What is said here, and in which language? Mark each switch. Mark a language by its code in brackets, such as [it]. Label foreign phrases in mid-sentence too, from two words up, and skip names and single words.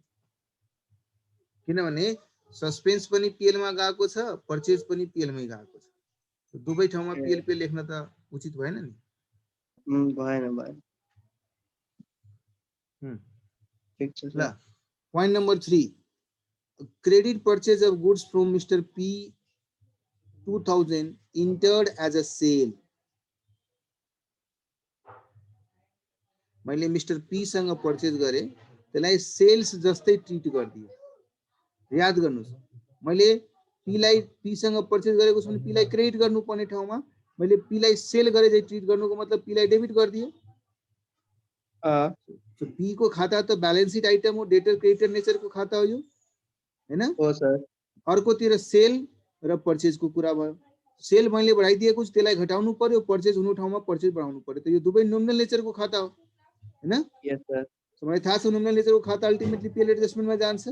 [ne] किनभने सस्पेन्स पनि पीएल मा गएको छ, पर्चेज पनि पीएल मै गएको छ। दुवै ठाउँमा पीएल पे लेख्न त उचित भएन नि। भएन। ठीक छ ल, [en] point number 3, credit purchase of goods from Mister P 2000 entered as a sale. [ne] मैले मिस्टर पी सँग पर्चेज गरे, त्यसलाई सेल्स जस्तै ट्रिट गरिदिए। याद गर्नुस्, मैले पी सँग पर्चेज गरेको छु भने पी लाई क्रेडिट गर्नुपर्ने ठाउँमा मैले पी लाई सेल गरे चाहिँ ट्रिट गर्नुको मतलब पी लाई डेबिट गरिदिए। तो पी को खाता तो [en] balance sheet item [ne] हो, [en] debtor creditor nature [ne] को खाता हो यो हैन? हो सर। अर्कोतिर सेल र पर्चेज को कुरा भयो। सेल मैले बढाइदिएको छु, त्यसलाई घटाउनु पर्यो, पर्चेज हुनु ठाउँमा पर्चेज बढाउनु पर्यो। त यो दुवै [en] nominal nature [ne] को खाता हो हैन? [en] yes sir. [ne] सो मलाई थाहा छ [en] nominal nature [ne] को खाता [en] ultimately PL [ne] एडजस्टमेन्टमा जान्छ।